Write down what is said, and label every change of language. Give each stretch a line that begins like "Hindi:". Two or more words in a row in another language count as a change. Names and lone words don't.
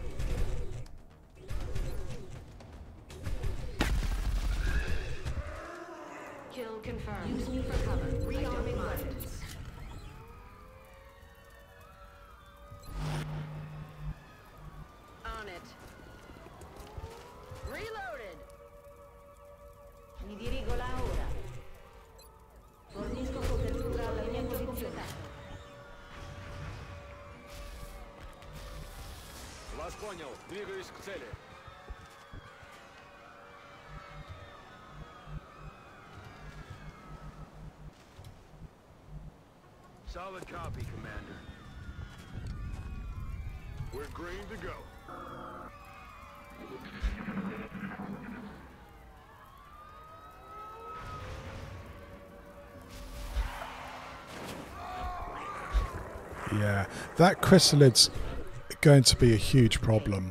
English: Kill confirmed. Use me for cover. Rearming ordnance. On it. Reloaded.
Italian: Mi dirigo la ora. Fornisco copertura alla mia posizione.
Russian: Вас понял. Двигаюсь к цели.
English: Solid copy, Commander. We're green to go. Yeah, that chrysalid's going to be a huge problem.